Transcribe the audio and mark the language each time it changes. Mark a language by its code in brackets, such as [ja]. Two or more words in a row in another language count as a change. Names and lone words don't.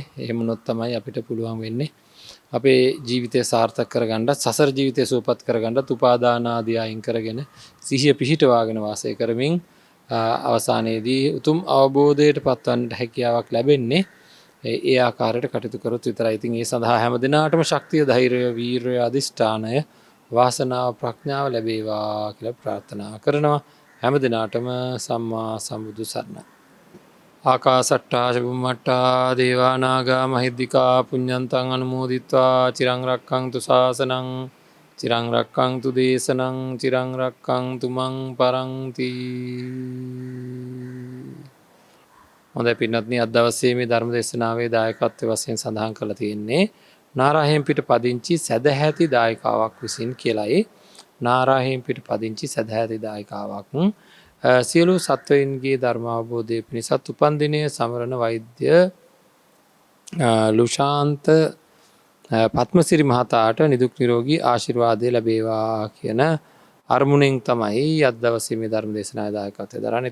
[si] එහෙම වුණොත් තමයි අපිට පුළුවන් වෙන්නේ අපේ ජීවිතය සාර්ථක කරගන්න, සසර ජීවිතය සුවපත් කරගන්න, උපාදාන ආදී අයින් කරගෙන සිහිය පිහිටවාගෙන වාසය කරමින් අවසානයේදී උතුම් අවබෝධයට පත්වන්නට හැකියාවක් ලැබෙන්නේ ඒ ආකාරයට කටයුතු කරොත් විතරයි. ඉතින් ඒ සඳහා හැම දිනාටම ශක්තිය, ධෛර්යය, වීරය, අධිෂ්ඨානය, වාසනාව, ප්‍රඥාව ලැබේවා කියලා ප්‍රාර්ථනා කරනවා. හැම දිනාටම සම්මා සම්බුදු සරණයි. [pi] ආකාසට්ටා චුම්මට්ටා දේවා නාග මහිද්దికා පුඤ්ඤන්තං අනුමෝදිත්වා චිරං රක්ඛන්තු ශාසනං චිරං රක්ඛන්තු දේශනං චිරං රක්ඛන්තු මං පරන්ති. [si] හොඳයි පින්වත්නි, අද දවසේ මේ ධර්ම දේශනාවේ දායකත්වයේ වශයෙන් සඳහන් කරලා තියෙන්නේ නාරාහෙන් පිට පදිංචි සදැහැති දායකාවක් විසින් කියලායි. නාරාහෙන් පිට පදිංචි සදැහැති දායකාවක් සියලු සත්වයින්ගේ ධර්මාවබෝධය පිණිසත් උපන්දිනය සමරන වෛද්‍ය ලුෂාන්ත පත්මසිරි මහතාට නිදුක් නිරෝගී ආශිර්වාදය ලැබේවා කියන අරමුණෙන් තමයි අද දවසේ මේ ධර්ම දේශනාවේ දායකත්වය දරන්නේ.